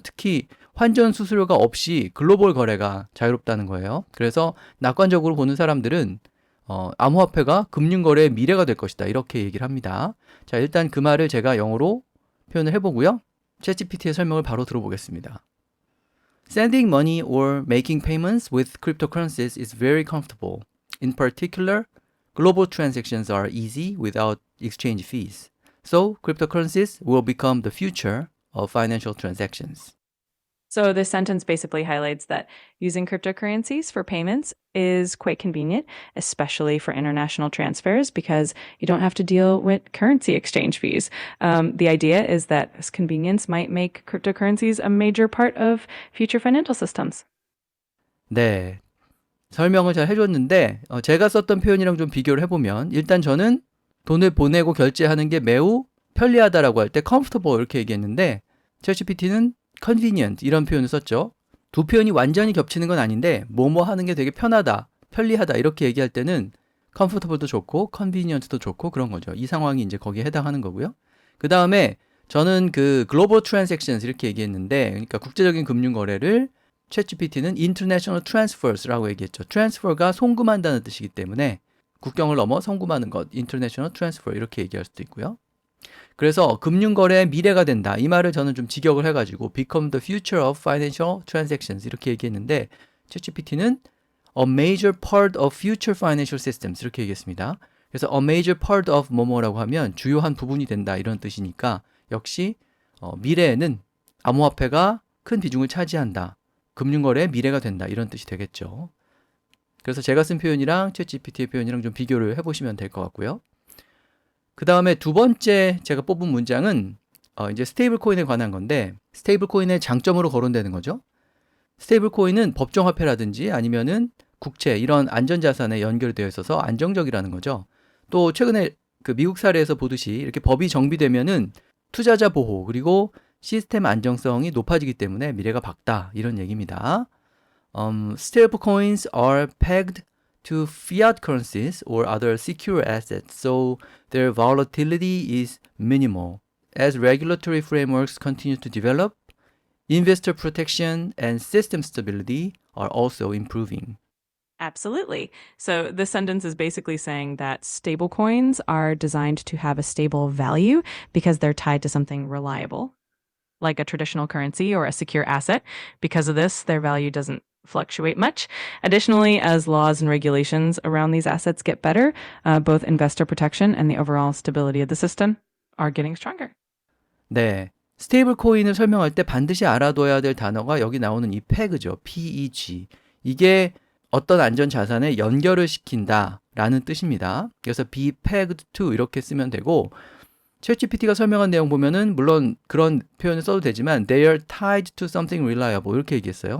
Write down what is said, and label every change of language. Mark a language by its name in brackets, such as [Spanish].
[Korean] 특히 환전 수수료가 없이 글로벌 거래가 자유롭다는 거예요. 그래서 낙관적으로 보는 사람들은 암호화폐가 금융거래의 미래가 될 것이다. 이렇게 얘기를 합니다. 자, 일단 그 말을 제가 영어로 표현을 해보고요. 챗GPT의 설명을 바로 들어보겠습니다. [English] Sending money or making payments with cryptocurrencies is very comfortable. In particular, global transactions are easy without exchange fees. So, cryptocurrencies will become the future of financial transactions. So this sentence basically highlights that using cryptocurrencies for payments is quite convenient, especially for international transfers, because you don't have to deal with currency exchange fees. The idea is that this convenience might make cryptocurrencies a major part of future financial systems. [Korean] 네, 설명을 잘 해줬는데 제가 썼던 표현이랑 좀 비교를 해보면 일단 저는 돈을 보내고 결제하는 게 매우 편리하다라고 할 때 comfortable 이렇게 얘기했는데 챗GPT는 convenient 이런 표현을 썼죠. 두 표현이 완전히 겹치는 건 아닌데 뭐뭐 하는 게 되게 편하다, 편리하다 이렇게 얘기할 때는 comfortable도 좋고 convenient도 좋고 그런 거죠. 이 상황이 이제 거기에 해당하는 거고요. 그 다음에 저는 그 global transactions 이렇게 얘기했는데 그러니까 국제적인 금융 거래를 챗GPT는 international transfers라고 얘기했죠. transfer가 송금한다는 뜻이기 때문에 국경을 넘어 송금하는 것, international transfer 이렇게 얘기할 수도 있고요. 그래서 금융거래의 미래가 된다. 이 말을 저는 좀 직역을 해가지고 [English] become the future of financial transactions [Korean] 이렇게 얘기했는데 챗GPT는 [English] a major part of future financial systems [Korean] 이렇게 얘기했습니다. 그래서 [English] a major part of [Korean] 뭐뭐라고 하면 주요한 부분이 된다 이런 뜻이니까 역시 미래에는 암호화폐가 큰 비중을 차지한다. 금융거래의 미래가 된다 이런 뜻이 되겠죠. 그래서 제가 쓴 표현이랑 챗GPT의 표현이랑 좀 비교를 해보시면 될 것 같고요. 그 다음에 두 번째 제가 뽑은 문장은 이제 스테이블 코인에 관한 건데 스테이블 코인의 장점으로 거론되는 거죠. 스테이블 코인은 법정 화폐라든지 아니면은 국채 이런 안전자산에 연결되어 있어서 안정적이라는 거죠. 또 최근에 그 미국 사례에서 보듯이 이렇게 법이 정비되면은 투자자 보호 그리고 시스템 안정성이 높아지기 때문에 미래가 밝다 이런 얘기입니다. [English] Stable coins are pegged to fiat currencies or other secure assets, so their volatility is minimal. As regulatory frameworks continue to develop, investor protection and system stability are also improving. Absolutely. So this sentence is basically saying that stablecoins are designed to have a stable value because they're tied to something reliable, like a traditional currency or a secure asset. Because of this, their value doesn't fluctuate much. Additionally, as laws and regulations around these assets get better, both investor protection and the overall stability of the system are getting stronger. [Korean] 네. 스테이블 코인을 설명할 때 반드시 알아둬야 될 단어가 여기 나오는 이 PEG죠. PEG. 이게 어떤 안전 자산에 연결을 시킨다라는 뜻입니다. 그래서 [English] be pegged to [Korean] 이렇게 쓰면 되고 챗GPT가 설명한 내용 보면은 물론 그런 표현을 써도 되지만 [English] they are tied to something reliable [Korean] 이렇게 얘기했어요.